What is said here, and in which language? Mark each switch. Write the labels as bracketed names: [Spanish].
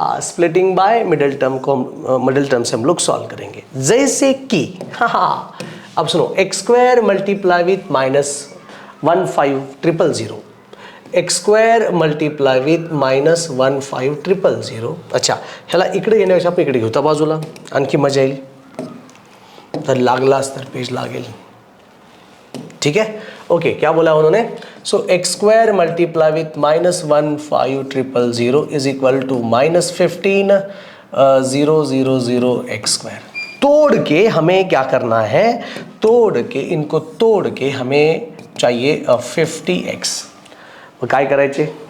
[Hindi] Splitting bye middle term को, middle term से हम लोग सॉल्व करेंगे. जैसे कि अब सुनो, x square multiply with minus 15,000, x square multiply with minus 15,000. [Marathi] अच्छा, ह्याला इकडे येण्यापेक्षा आपण इकडे घेऊ त्या बाजूला, आणखी मजा येईल. तर लागलाच तर पेज लागेल. [Hindi] ठीक है. ओके, क्या बोला उन्होंने? [English] So x square multiply with minus 15,000 is equal to minus 15,000 x square. [Hindi] तोड़ के हमें क्या करना है? तोड़ के, इनको तोड़ के हमें चाहिए 50x. [Marathi] मग काय करायचे?